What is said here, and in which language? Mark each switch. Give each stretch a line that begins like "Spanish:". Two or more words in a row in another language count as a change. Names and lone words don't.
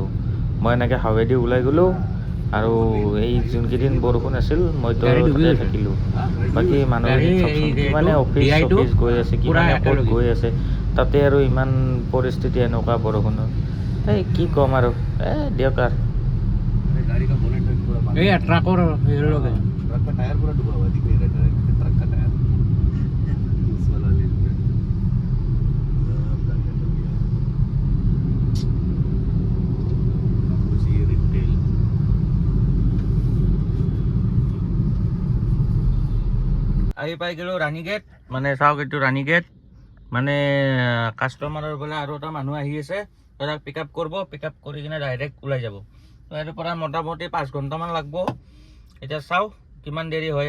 Assamese: মই এনেকৈ হাৱেদি ওলাই গ'লোঁ, আৰু এই যোনকেইদিন বৰষুণ আছিল মইতো তাতে থাকিলোঁ। বাকী মানুহখিনি চাওকচোন, কিমানে অফিচ গৈ আছে, কিমানে ক'ত গৈ আছে, তাতে আৰু ইমান পৰিস্থিতি এনেকুৱা বৰষুণৰ। এই কি ক'ম আৰু, দিয়ক আৰু। ট্ৰাকৰ টায়াৰ
Hindi: पूरा डूबा हुआ दिख नहीं रहा है, ट्रक का टायर इस वाला लेन पे कुछ ये रिटेल
Assamese: আহি পাই গ'লোঁ ৰাণী গেট। মানে চাওক, এইটো ৰাণী গেট। মানে কাষ্টমাৰৰ বোলে আৰু এটা মানুহ আহি আছে, তাক পিক আপ কৰিব, পিক আপ কৰি কিনে ডাইৰেক্ট ওলাই যাব। তো ইয়াৰ পৰা মোটামুটি 5 ঘণ্টামান লাগব। এতিয়া চাওঁ কিমান দেৰি হয়।